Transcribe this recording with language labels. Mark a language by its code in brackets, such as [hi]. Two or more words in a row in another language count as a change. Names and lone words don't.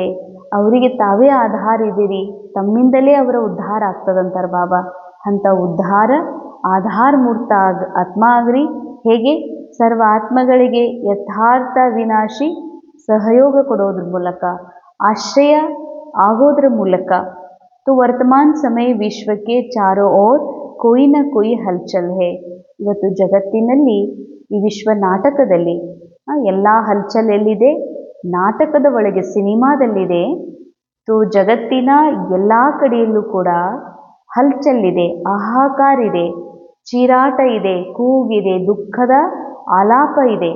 [kn] ಅವರಿಗೆ ತಾವೇ ಆಧಾರ ಇದ್ದೀರಿ, ತಮ್ಮಿಂದಲೇ ಅವರ ಉದ್ಧಾರ ಆಗ್ತದಂತಾರೆ ಬಾಬಾ. ಅಂಥ ಉದ್ಧಾರ ಆಧಾರ ಮೂರ್ತ ಆತ್ಮ ಆಗ್ರಿ. ಹೇಗೆ? ಸರ್ವ ಆತ್ಮಗಳಿಗೆ ಯಥಾರ್ಥ ವಿನಾಶಿ ಸಹಯೋಗ ಕೊಡೋದ್ರ ಮೂಲಕ, ಆಶ್ರಯ ಆಗೋದ್ರ ಮೂಲಕ. [hi] तो वर्तमान समय विश्व के चारों ओर कोई न कोई हलचल है. [kn] ಇವತ್ತು ಜಗತ್ತಿನಲ್ಲಿ ಈ ವಿಶ್ವ ನಾಟಕದಲ್ಲಿ ಎಲ್ಲ ಹಲ್ಚಲ್ ಎಲ್ಲಿದೆ? ನಾಟಕದ ಒಳಗೆ, ಸಿನಿಮಾದಲ್ಲಿದೆ. ಜಗತ್ತಿನ ಎಲ್ಲ ಕಡೆಯಲ್ಲೂ ಕೂಡ ಹಲ್ಚಲ್ಲಿದೆ, ಹಾಹಾಕಾರ ಇದೆ, ಚೀರಾಟ ಇದೆ, ಕೂಗಿದೆ, ದುಃಖದ ಆಲಾಪ ಇದೆ.